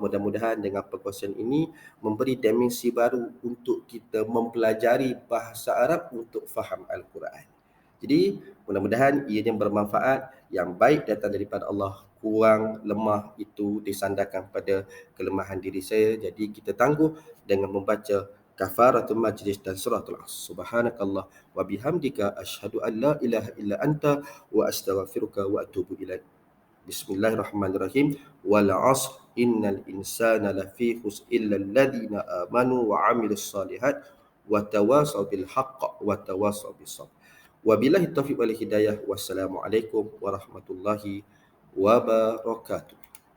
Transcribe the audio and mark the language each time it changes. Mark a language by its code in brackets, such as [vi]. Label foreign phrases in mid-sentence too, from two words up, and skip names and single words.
[ms] Mudah-mudahan dengan perkongsian ini memberi dimensi baru untuk kita mempelajari bahasa Arab untuk faham Al-Quran. Jadi mudah-mudahan ianya bermanfaat. Yang baik datang daripada Allah, kurang lemah itu disandarkan pada kelemahan diri saya. Jadi kita tangguh dengan membaca [ar] كفارة المجلس [ms] dan suratul Asr. [ar] سبحانك اللهم وبحمدك أشهد أن لا إله إلا أنت وأستغفرك وأتوب إليك. بسم الله الرحمن الرحيم والعصر إن الإنسان لفي خسر إلا الذين آمنوا وعملوا الصالحات وتواصوا بالحق وتواصوا بالصبر. وبالله التوفيق والهداية. والسلام عليكم ورحمة الله وبركاته.